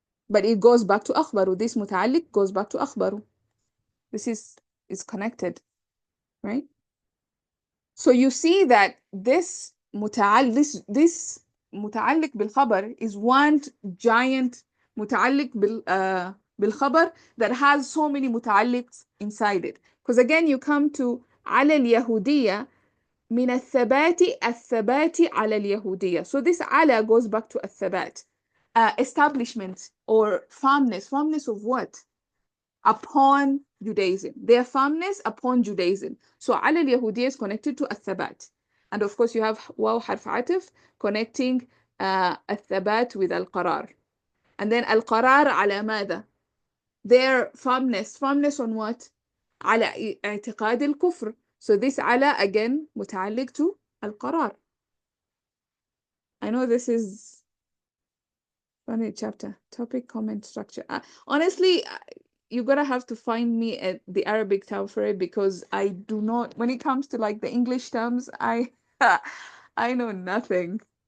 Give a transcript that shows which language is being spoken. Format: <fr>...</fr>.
<en>But it goes back to أخبروا. This متعلق goes back to أخبروا. This is connected, right? So you see that this this متعلق بالخبر is one giant متعلق بالخبر that has so many متعلقs inside it. Because again, you come to</en> <ar>على اليهودية من الثبات على اليهودية.</ar> <en>So this على goes back to الثبات. Establishment or firmness. Firmness of what? Upon Judaism. Their firmness upon Judaism. So على اليهودية is connected to الثبات. And of course you have واو حرف عطف connecting الثبات with القرار.</en> <ar>And then القرار على ماذا?</ar> <en>Their firmness. Firmness on what?</en> <ar>على اعتقاد الكفر.</ar> <en>So this على again متعلق to القرار. I know this is funny chapter. Topic, comment, structure. Honestly, you're gonna have to find me at the Arabic term for it, because I do not, when it comes to like the English terms, I know nothing.</en>